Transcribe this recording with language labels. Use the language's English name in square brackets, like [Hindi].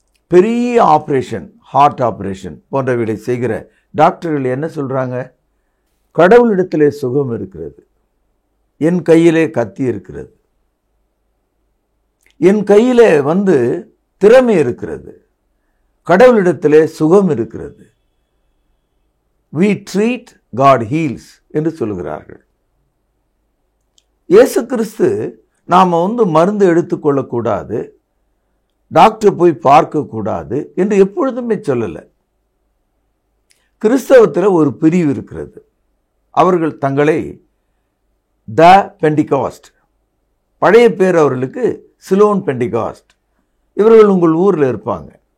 [Tamil] பெரிய operation, heart operation போன்றவைகளை செய்கிற டாக்டர்கள் என்ன சொல்கிறாங்க? கடவுளிடத்திலே சுகம் இருக்கிறது, என் கையிலே கத்தி இருக்கிறது, என் கையிலே திறமை இருக்கிறது, கடவுளிடத்திலே சுகம் இருக்கிறது. [English] we treat, God heals [Tamil] என்று சொல்கிறார்கள். இயேசு கிறிஸ்து நாம் மருந்து எடுத்துக்கொள்ளக்கூடாது, டாக்டர் போய் பார்க்கக்கூடாது என்று எப்பொழுதுமே சொல்லலை. கிறிஸ்தவத்தில் ஒரு பிரிவு இருக்கிறது. அவர்கள் தங்களை த பெண்டிகாஸ்ட், பழைய பேர் அவர்களுக்கு சிலோன் பெண்டிகாஸ்ட், இவர்கள் உங்கள் ஊரில் இருப்பாங்க.